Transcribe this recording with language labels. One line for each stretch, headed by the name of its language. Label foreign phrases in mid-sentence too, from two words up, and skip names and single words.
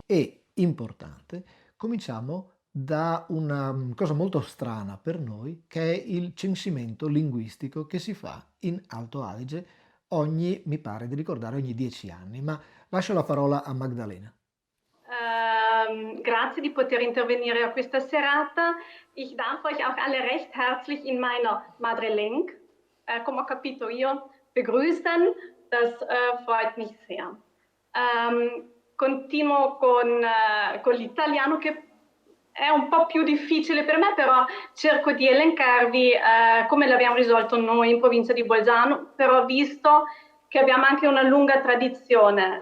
Italian: E, importante, cominciamo da una cosa molto strana per noi, che è il censimento linguistico che si fa in Alto Adige ogni, mi pare di ricordare, ogni 10 anni. Ma lascio la parola a Magdalena. Grazie di poter intervenire a questa serata.
German: Ich darf euch auch alle recht herzlich in meiner
Italian: Madrelingua, come ho capito io,
German: begrüßen. Das freut mich sehr.
Italian: Continuo con l'italiano che è un po' più difficile per me, però cerco di elencarvi come l'abbiamo risolto noi in provincia di Bolzano, però visto che abbiamo anche una lunga tradizione.